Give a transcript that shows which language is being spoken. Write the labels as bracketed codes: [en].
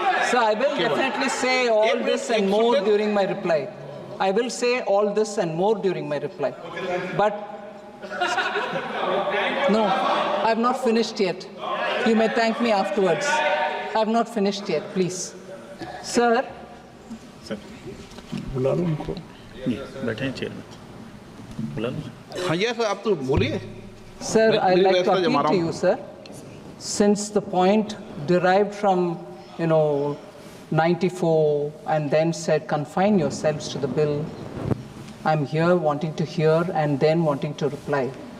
[en] Sir, I will definitely say all this and more during my reply. I will say all this and more during my reply. But no, I have not finished yet. You may thank me afterwards. I have not finished yet, please. Sir. [hi] बुला लो उनको। बैठे हैं chair में, बुला लो। हाँ, ये sir, आप तो बोलिए। [en] Sir, I'd like to appeal to you, sir. Since the point derived from, 94 and then said confine yourselves to the bill, I'm here wanting to hear and then wanting to reply.